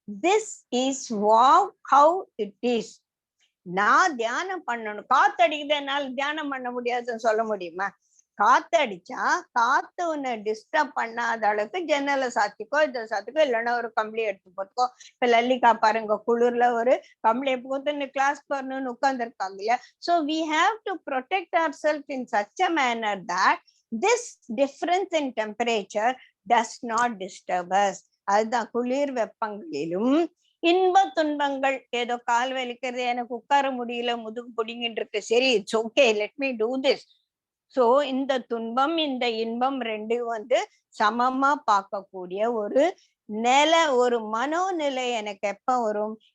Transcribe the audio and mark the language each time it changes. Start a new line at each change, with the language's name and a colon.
English: This is how it is.
Tamil: நான் தியானம் பண்ணணும். காத்தடிக்குது, என்னால தியானம் பண்ண முடியாதுன்னு சொல்ல முடியுமா? காத்தடிச்சா காத்து உன்னை டிஸ்டர்ப் பண்ணாத அளவுக்கு ஜன்னலை சாத்திக்கோ, இதை சாத்திக்கோ, இல்லைன்னா ஒரு கம்பளி எடுத்து போட்டுக்கோ. இப்ப லல்லிகா பாருங்க, குளிர்ல ஒரு கம்பளியை போட்டு கிளாஸ் பண்ணணும்னு உட்கார்ந்துருக்காங்க இல்லையா?
English: So we have to protect ourselves in such a manner that this difference in temperature does not disturb us.
Tamil: அதுதான் குளிர் வெப்பங்களிலும் இன்ப துன்பங்கள். ஏதோ கால் வலிக்கிறது, எனக்கு உட்கார முடியல, முதுகு பிடிங்கிட்டு இருக்கு, சரி
English: It's okay, let me do this.
Tamil: So இந்த துன்பம் இந்த இன்பம் ரெண்டும் சமமா பார்க்கக்கூடிய ஒரு ஒரு மனோநிலை எனக்கு எப்ப வரும்?